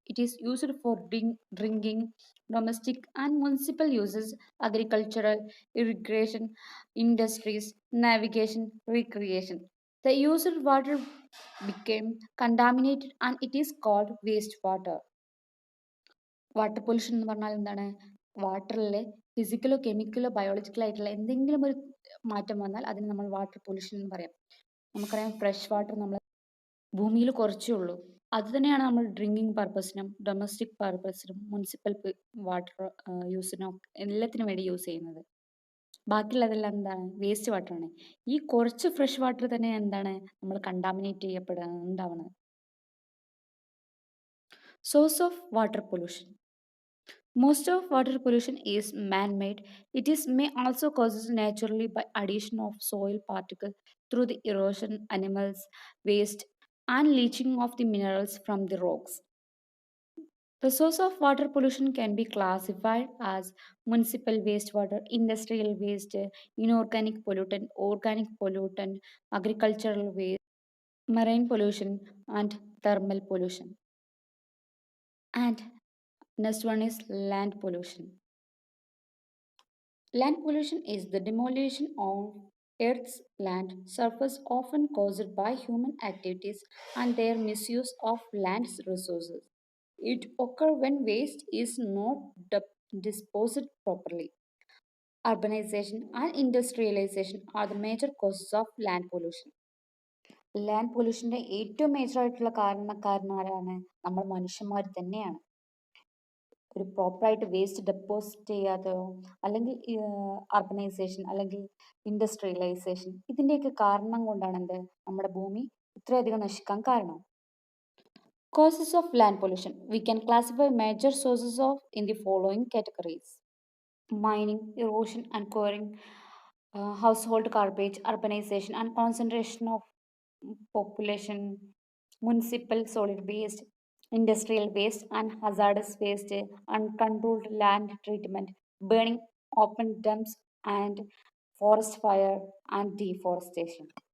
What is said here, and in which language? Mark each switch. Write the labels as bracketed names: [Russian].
[English] It is used for drinking, domestic and municipal uses, agricultural, irrigation, industries, navigation, recreation. The used water became contaminated and it is called wastewater. [Malayalam] Water pollution എന്ന് പറഞ്ഞാൽ എന്താണ്? വാട്ടറിലെ ഫിസിക്കലോ കെമിക്കലോ ബയോളജിക്കലോ ആയിട്ടുള്ള എന്തെങ്കിലും ഒരു മാറ്റം വന്നാൽ അതിന് നമ്മൾ വാട്ടർ പൊല്യൂഷൻ എന്ന് പറയാം. നമുക്കറിയാം ഫ്രഷ് വാട്ടർ നമ്മൾ ഭൂമിയിൽ കുറച്ചേ ഉള്ളൂ. അത് തന്നെയാണ് നമ്മൾ ഡ്രിങ്കിങ് പർപ്പസിനും ഡൊമസ്റ്റിക് പർപ്പസിനും മുനിസിപ്പൽ വാട്ടർ യൂസിനും എല്ലാത്തിനും വേണ്ടി യൂസ് ചെയ്യുന്നത്. ബാക്കിയുള്ളതെല്ലാം എന്താണ്? വേസ്റ്റ് വാട്ടറാണ്. ഈ കുറച്ച് ഫ്രഷ് വാട്ടർ തന്നെ എന്താണ് നമ്മൾ കണ്ടാമിനേറ്റ് ചെയ്യപ്പെടാൻ source of water pollution. [English] Most of water pollution is man-made. It is may also causes naturally by addition of soil particles through the erosion, animals, waste, and leaching of the minerals from the rocks. The source of water pollution can be classified as municipal wastewater, industrial waste, inorganic pollutant, organic pollutant, agricultural waste, marine pollution, and thermal pollution. And next one is land pollution. Land pollution is the demolition of Earth's land surface often caused by human activities and their misuse of land's resources. It occurs when waste is not disposed properly. Urbanization and industrialization are the major causes of land pollution. [Malayalam] Land പൊല്യൂഷൻ്റെ ഏറ്റവും major ആയിട്ടുള്ള കാരണക്കാരനാരാണ്? നമ്മൾ മനുഷ്യന്മാർ തന്നെയാണ്. ഒരു പ്രോപ്പറായിട്ട് waste deposit ചെയ്യാത്തതോ അല്ലെങ്കിൽ urbanisation അല്ലെങ്കിൽ industrialisation ഇതിൻ്റെയൊക്കെ കാരണം കൊണ്ടാണ് എന്ത് നമ്മുടെ ഭൂമി ഇത്രയധികം നശിക്കാൻ കാരണം. [English] Causes of land pollution. We can classify major sources of in the following categories: mining, erosion and quarrying, household garbage, urbanization and concentration of population, municipal solid waste, industrial waste and hazardous waste, uncontrolled land treatment, burning open dumps and forest fire and deforestation.